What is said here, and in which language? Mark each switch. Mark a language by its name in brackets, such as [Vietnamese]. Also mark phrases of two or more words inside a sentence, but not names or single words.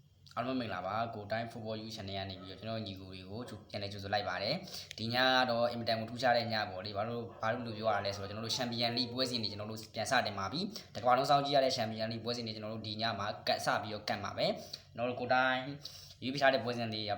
[Burmese] အားလုံးမင်္ဂလာပါကိုတိုင်း [English] football you channel [Burmese] ကနေပြီးတော့ကျွန်တော်ညီကိုတွေကိုပြန်လည်ကြိုဆိုလိုက်ပါတယ်ဒီညကတော့အင်မတန်ကိုထူးခြားတဲ့ညပေါ့လေဘာလို့ပြောရလဲဆိုတော့ကျွန်တော်တို့ Champion League ပွဲစဉ်တွေကျွန်တော်တို့ပြန်စတင်ပါပြီတကမ္ဘာလုံးစောင့်ကြည့်ရတဲ့ Champion League ပွဲစဉ်တွေကျွန်တော်တို့ဒီညမှာကတ်စပြီးတော့ကတ်ပါပဲကျွန်တော်တို့ကိုတိုင်းရွေးပြထားတဲ့ပွဲစဉ်တွေပထ